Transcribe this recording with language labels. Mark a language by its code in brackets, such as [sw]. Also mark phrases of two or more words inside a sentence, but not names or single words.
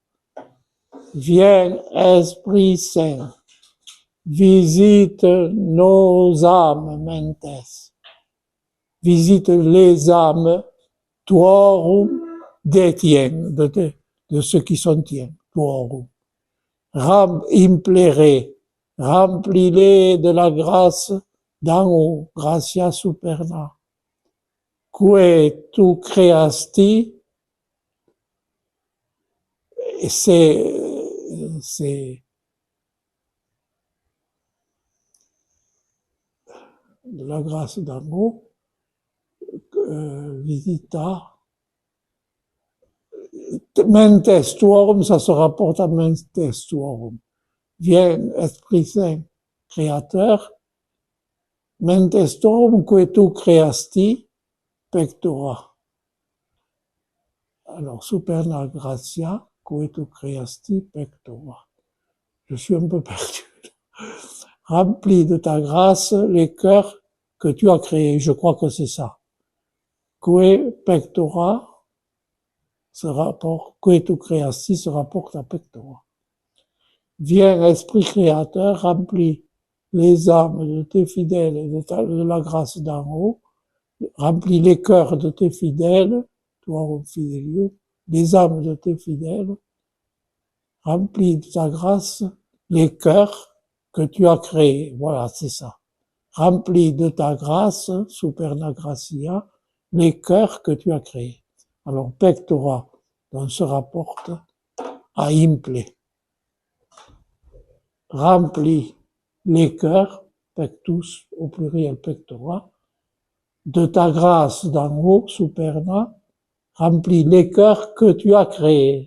[fr] Viens, Esprit Saint, visite nos âmes mentes. Visite les âmes, tuorum des tiens, de ceux qui sont tiens, tuorum. Implere, remplis-les de la grâce d'en haut, [la] gratia superna. Que tu creasti, [fr] c'est de la grâce d'en haut, [la] visita, mentes tuorum, [fr] ça se rapporte à [la] mentes tuorum. [fr] Viens, Esprit Saint, Créateur, [la] mentes tuorum que tu creasti, pectora. Alors, superna gratia, que tu creasti, pectora. [fr] Je suis un peu perdu. Remplis de ta grâce les cœurs que tu as créés. Je crois que c'est ça. [la] Que pectora que tu creasti [fr] se rapporte à [la] pectora. [fr] Viens, Esprit Créateur, remplis les âmes de tes fidèles et de la grâce d'en haut. Remplis les cœurs de tes fidèles, toi, fidélio, les âmes de tes fidèles. Remplis de ta grâce les cœurs que tu as créés. Voilà, c'est ça. Remplis de ta grâce, [la] superna gratia, [fr] les cœurs que tu as créés. Alors, pectora, on se rapporte à imple. Remplis les cœurs, pectus, au pluriel pectora, de ta grâce d'en haut, superna, remplis les cœurs que tu as créés.